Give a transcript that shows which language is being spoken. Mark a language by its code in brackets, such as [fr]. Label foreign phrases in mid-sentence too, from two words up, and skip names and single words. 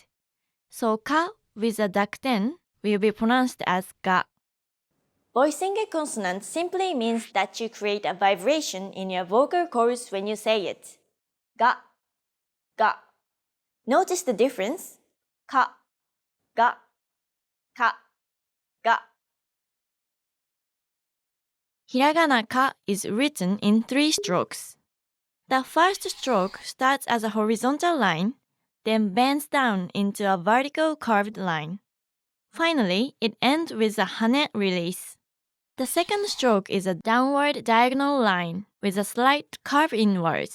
[en] So ka with a dakuten will be pronounced as ga. Voicing a consonant simply means that you create a vibration in your vocal cords when you say it. Ga, ga. Notice the difference? Ka, ga, ka, ga. Hiragana ka is written in 3 strokes. The first stroke starts as a horizontal line, then bends down into a vertical curved line. Finally, it ends with a hane release. The second stroke is a downward diagonal line with a slight curve inwards.